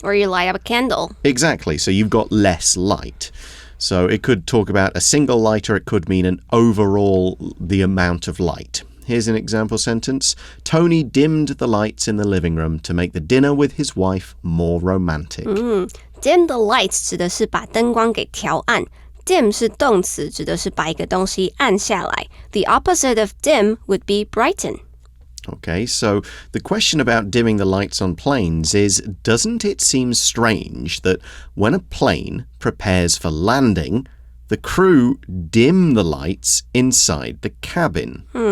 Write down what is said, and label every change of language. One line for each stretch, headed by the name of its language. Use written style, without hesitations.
English: Or you light up a candle. Exactly, so you've got less light. So it could talk about a single light, or it could mean an overall the amount of light. Here's an example sentence. Tony dimmed the lights in the living room to make the dinner with his wife more romantic. Dim the lights
Chinese: 指的是把灯光给调暗。Dim 是动词，指的是把一个东西按下来。
English: The opposite of dim would be brighten. Okay, so the question about dimming the lights on planes is, doesn't it seem strange that when a plane prepares for landing, the crew dim the lights inside the cabin?